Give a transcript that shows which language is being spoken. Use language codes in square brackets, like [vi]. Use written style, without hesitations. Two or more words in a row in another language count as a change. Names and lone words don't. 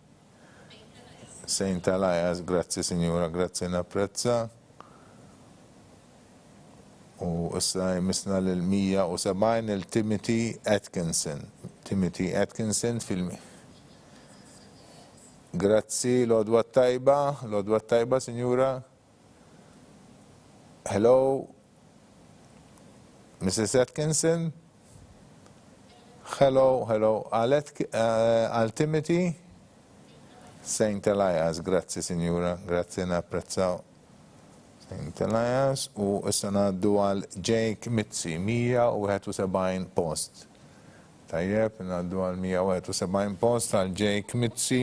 [mt] Saint Elias, grazzi, Sinjura, grazzi, napprezza. U issa jmissna l-170 il-Timothy Atkinson. Timothy Atkinson filmi. Grazzi, l-għodwa tajba, Sinjura. [en] Hello, Mrs. Atkinson. [mt] Hello, għal Timothy. Saint Elias, grazzi, Sinjura, grazzi, napprezzaw. Saint Elias, u issa ngħaddu għal Jake Mitzi, 171 post. Tajjeb, ngħaddu għal 171 post għal Jake Mitzi.